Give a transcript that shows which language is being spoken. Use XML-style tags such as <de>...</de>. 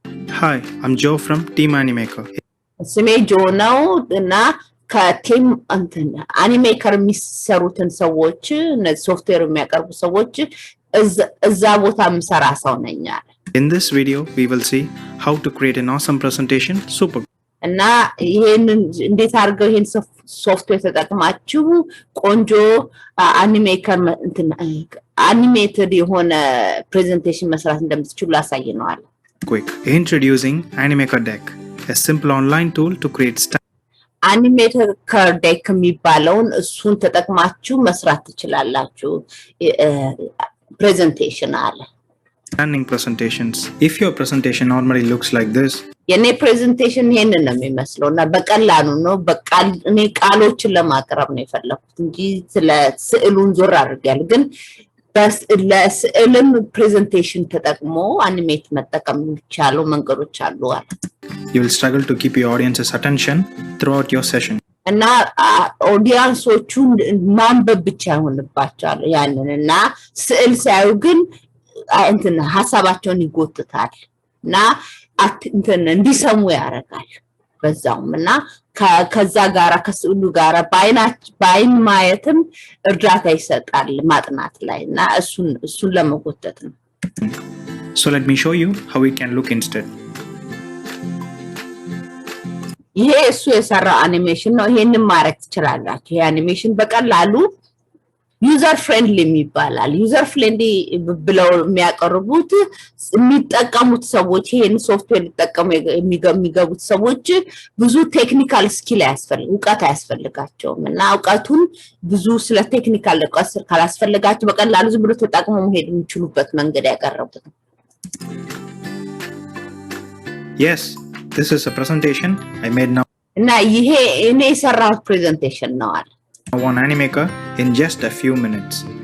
<en>Hi, I'm Joe from Team Animaker.</en> <am>ስሜ ጆ ነው እና ከቲም አኒሜከር የሚሰሩትን ሰዎች ሶፍትዌር የሚያቀርቡ ሰዎች እዛ ቦታ የምሰራ ሰው ነኝ አለ።</am> <en>In this video, we will see how to create an awesome presentation super.</en> <am>እና ይሄንን እንዴት አድርገው ይሄን ሶፍትዌር ተጠቅማችሁ ቆንጆ አኒሜከር አኒሜትድ የሆነ ፕሬዘንቴሽን መስራት እንደምትችሉ ላሳይ ነው አለ።</am> <en>Quick. Introducing Animaker Deck, a simple online tool to create</en> <am>አኒሜተር ዴክ የሚባለውን እሱን ተጠቅማችሁ መስራት ትችላላችሁ ፕሬዘንቴሽን አለ።</am> <en>stunning presentations. If your presentation normally looks like this,</en> <am>የኔ ፕሬዘንቴሽን ይሄንን ነው የሚመስለው እና በቀላሉ ነው እኔ ቃሎችን ለማቅረብ ነው የፈለኩት እንጂ ስለ ስዕሉን ዞር አድርጌያለሁ። ግን ለስዕልም ፕሬዘንቴሽን ተጠቅሞ አኒሜት መጠቀም የሚቻለው መንገዶች አሉ አለ።</am> <en>you will struggle to keep your audience's attention throughout your session.</en> <am>እና ኦዲየንሶቹ ማንበብ ብቻ ይሆንባቸዋል ያንን እና ስዕል ሲያዩ ግን ሀሳባቸውን ይጎትታል እና እንዲሰሙ ያደርጋል በዛውም እና ከዛ ጋራ ከስዕሉ ጋራ በአይን ማየትም እርዳታ ይሰጣል ማጥናት ላይ እና እሱን ለመጎተት ነው።</am> <en>So let me show you how we can look instead.</en> <am>ይሄ እሱ የሰራው አኒሜሽን ነው። ይሄንን ማድረግ ትችላላችሁ። ይሄ አኒሜሽን በቀላሉ ዩዘር ፍሬንድሊ የሚባላል። ዩዘር ፍሬንድሊ ብለው የሚያቀርቡት የሚጠቀሙት ሰዎች ይሄን ሶፍትዌር ሊጠቀሙ የሚገቡት ሰዎች ብዙ ቴክኒካል ስኪል እውቀት አያስፈልጋቸውም እና እውቀቱን ብዙ ስለ ቴክኒካል እውቀት ካላስፈልጋቸው በቀላሉ ዝም ብሎ ተጠቅሞ መሄድ የሚችሉበት መንገድ ያቀረቡት ነው።</am> <en>Yes, this is a presentation I made now</en> <am>እና ይሄ እኔ የሰራሁት ፕሬዘንቴሽን ነው አለ።</am> <en>on Animaker in just a few minutes.</en>